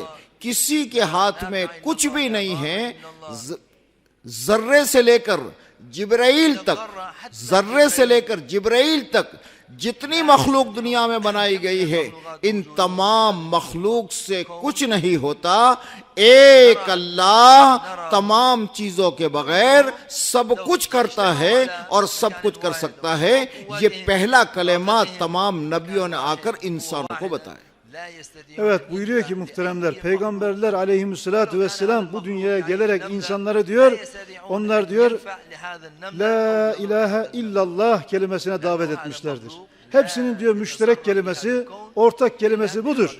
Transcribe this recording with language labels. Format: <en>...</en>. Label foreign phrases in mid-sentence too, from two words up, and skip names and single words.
<hi>किसी के हाथ में कुछ भी नहीं है. जर्रे से लेकर जिब्राइल तक, जर्रे से लेकर जिब्राइल तक जितनी मखलूक दुनिया में बनाई गई है, इन तमाम मखलूक से कुछ नहीं होता. एक अल्लाह तमाम चीजों के बगैर सब कुछ करता है और सब कुछ कर सकता है. ये पहला कलेमा तमाम नबियों ने आकर इंसानों को बताया.</hi> <tr>Evet buyuruyor ki muhteremler, peygamberler aleyhissalatu vesselam bu dünyaya gelerek insanlara diyor, onlar diyor</tr> <ar>لا إله إلا الله</ar> <tr>kelimesine davet etmişlerdir. Hepsinin diyor müşterek kelimesi, ortak kelimesi budur.</tr>